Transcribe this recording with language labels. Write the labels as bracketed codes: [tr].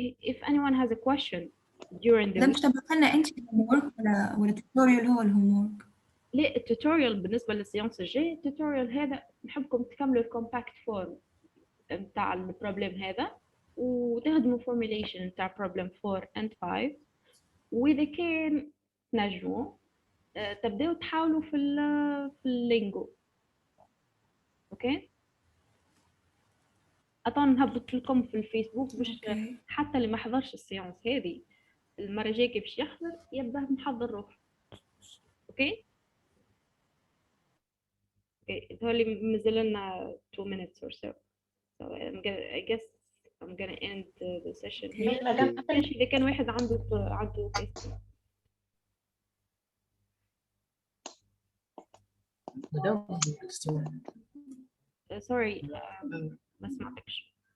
[en] If anyone has a question during the [ar] مش تبقى لنا انت الهومورك ولا التوتوريال هو الهومورك؟ لا التوتوريال بالنسبة للسيانس الجاي التوتوريال هذا نحبكم تكملوا الكومباكت فورم نتاع البروبلم هذا وتخدموا formulation نتاع [en] problem 4 and 5 [ar] وإذا كان تنجموا تبداو تحاولوا في اللينجو. اوكي اطون نهبط لكم في الفيسبوك باش حتى اللي ما حضرش السيانس هذه المره الجايه باش يحضر يبدا محضر روح. اوكي هذول مازال لنا [en] 2 minutes or so I guess I'm gonna end the session here. [ar] إذا كان واحد عنده question. sorry ما سمعتكش.